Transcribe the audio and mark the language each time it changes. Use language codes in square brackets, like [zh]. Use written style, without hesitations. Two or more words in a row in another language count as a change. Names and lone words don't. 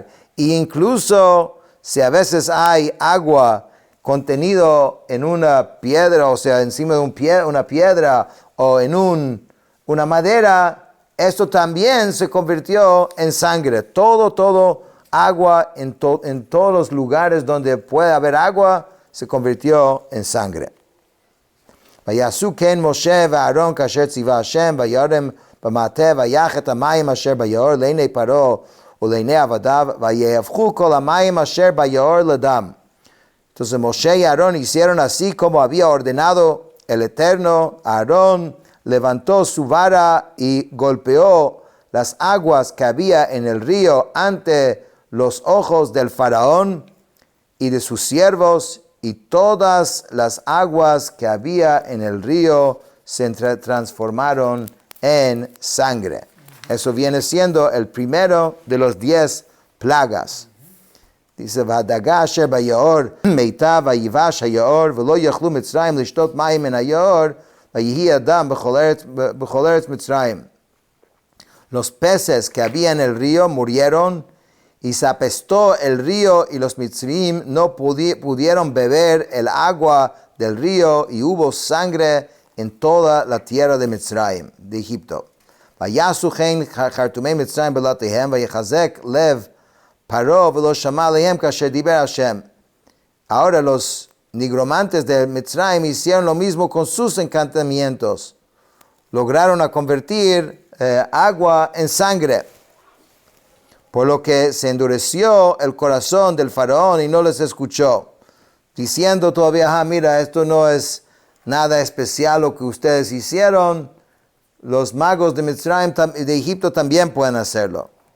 [es] Y incluso si a veces hay agua contenido en una piedra, o sea, encima de una piedra o en una madera, esto también se convirtió en sangre. Todo agua en todos los lugares donde puede haber agua se convirtió en sangre. [he] ויעשו כן משה ואהרון כאשר ציווה השם וירם במטה ויח את המים אשר ביאור לעיני פרעה ולעיני עבדיו ויהפכו כל המים אשר ביאור לדם. [es] Entonces Moshe y Aarón hicieron así como había ordenado el Eterno. Aarón levantó su vara y golpeó las aguas que había en el río ante los ojos del faraón y de sus siervos, y todas las aguas que había en el río se transformaron en sangre. Eso viene siendo el primero de los 10 plagas. Dice, [he] והדגה אשר ביאור מיתה ויבש היאור ולא יכלו מצרים לשתות מים מן היאור ויהי הדם בכל ארץ מצרים. [es] Los peces que había en el río murieron y se apestó el río y los mitzrim no pudieron beber el agua del río y hubo sangre en toda la tierra de Mitzrayim, de Egipto. [he] ויעשו כן חרטומי מצרים בלעתיהם ויחזק לב פרעה ולא שמע להם כאשר דיבר השם. [es] Ahora los nigromantes de Mitzrayim hicieron lo mismo con sus encantamientos. Lograron a convertir agua en sangre. Por lo que se endureció el corazón del faraón y no les escuchó, diciendo todavía, mira, esto no es nada especial lo que ustedes hicieron, los magos de Mitzrayim, de Egipto también pueden hacerlo.